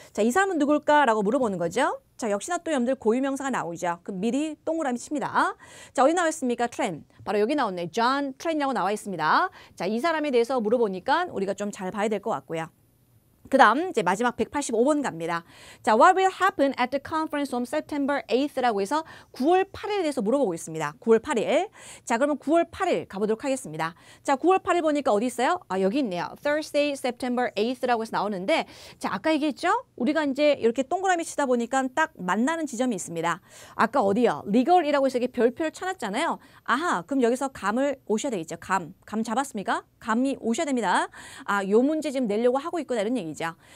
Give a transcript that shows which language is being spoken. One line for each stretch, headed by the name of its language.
Korean: 자, 이 사람은 누굴까라고 물어보는 거죠. 자, 역시나 또 여러분들 고유명사가 나오죠. 그럼 미리 동그라미 칩니다. 자, 어디 나와 있습니까? 트렌. 바로 여기 나왔네. John Tren이라고 나와 있습니다. 자, 이 사람에 대해서 물어보니까 우리가 좀 잘 봐야 될 것 같고요. 그 다음 이제 마지막 185번 갑니다.
English: 자, what will happen at the conference on September 8th 라고 해서 9월 8일에 대해서 물어보고 있습니다.
Korean: 9월 8일. 자, 그러면 9월 8일 가보도록 하겠습니다. 자, 9월 8일 보니까 어디 있어요? 아, 여기 있네요. Thursday, September 8th 라고 해서 나오는데 자, 아까 얘기했죠? 우리가 이제 이렇게 동그라미 치다 보니까 딱 만나는 지점이 있습니다. 아까 어디요? legal이라고 해서 이렇게 별표를 쳐놨잖아요. 아하, 그럼 여기서 감을 오셔야 되겠죠. 감 잡았습니까? 감이 오셔야 됩니다. 아, 요 문제 지금 내려고 하고 있구나 이런 얘기죠. 얘기죠.